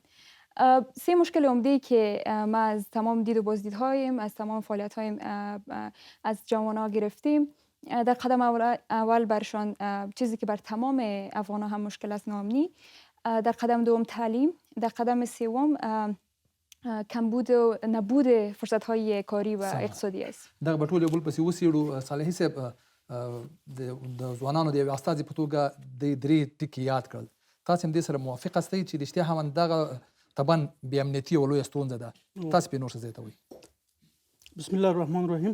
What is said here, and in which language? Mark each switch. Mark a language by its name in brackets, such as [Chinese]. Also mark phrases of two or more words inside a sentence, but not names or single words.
[Persian] 3 مشکل عمده که ما از تمام دید و بازدیدهایم، از تمام فعالیت هایم از جوانا گرفتیم. در قدم اول برشان چیزی که بر تمام افغان هم مشکل است ناامنی، در قدم دوم تعلیم، در قدم سوم کمبود و نبود فرصت‌های کاری و اقتصادی است. [Pashto] دغه به ټول یو بل پسې وڅېړو. صالحي صاحب د ځوانانو د یوې استازي په توګه د 3 ټکي یاد کړل. تاسو هم دې سره موافق استئ چې رښتیا هم دغه طبعا بې امنیتي یوه لویه ستونزه ده؟ تاسو پرې نور څه زیاتوئ؟ [Arabic] بسم الله الرحمن الرحیم.